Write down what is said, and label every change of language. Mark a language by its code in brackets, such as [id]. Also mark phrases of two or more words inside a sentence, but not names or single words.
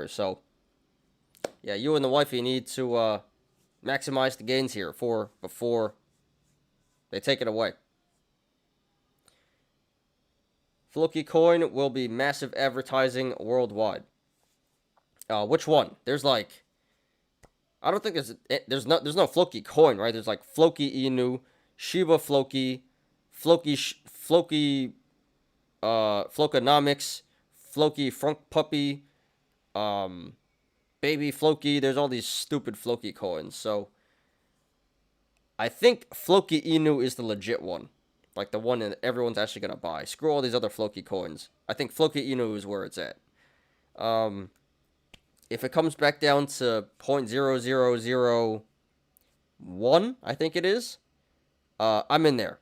[en] So, yeah, you and the wifey need to maximize the gains here before they take it away. Floki coin will be massive advertising worldwide. Which one? There's like, I don't think there's no Floki coin, right? There's like Floki Inu, Shiba Floki, Floki, Flokonomics, Floki Frunk Puppy, Baby Floki. There's all these stupid Floki coins. So I think Floki Inu is the legit one, like the one that everyone's actually gonna buy. Screw all these other Floki coins. I think Floki Inu is where it's at. If it comes back down to 0.0001, I think it is, I'm in there.